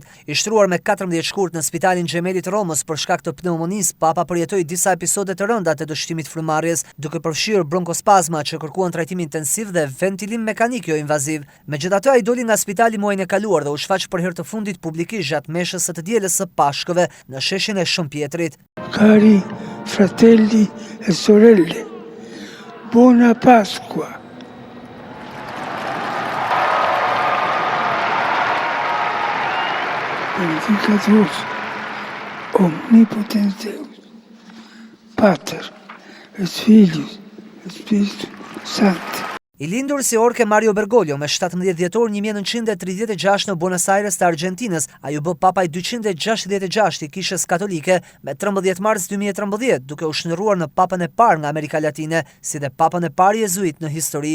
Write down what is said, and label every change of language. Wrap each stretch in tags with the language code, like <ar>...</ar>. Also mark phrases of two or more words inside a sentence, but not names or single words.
<sq>I shtruar me 14 shkurt në Spitalin Xhemeli të Romës për shkak të pneumonisë, Papa përjetoi disa episode të rënda të dështimit frymarrjes, duke përfshirë bronkospazma që kërkuan trajtim intensiv dhe ventilim mekanik jo invaziv. Megjithatë, ai doli nga spitali muajin e kaluar dhe u shfaq për herë të fundit publikisht gjatë meshës së të dielës së Pashkëve në sheshin e Shëmpjetrit.</sq> <it>Cari fratelli e sorelle, buona Pasqua.</it> <la>Benedicat vos, omnipotens Deus, Pater, et Filius, et Spiritus Sancti.</la> <sq>I lindur si Jorge Mario Bergoglio me 17 dhjetor 1936 në Buenos Aires të Argentinës, ai u bë papaj 266 i kishës katolike me 13 mars 2013, duke u shndërruar në papën e parë nga Amerika Latine, si dhe papën e parë jezuit në histori.</sq>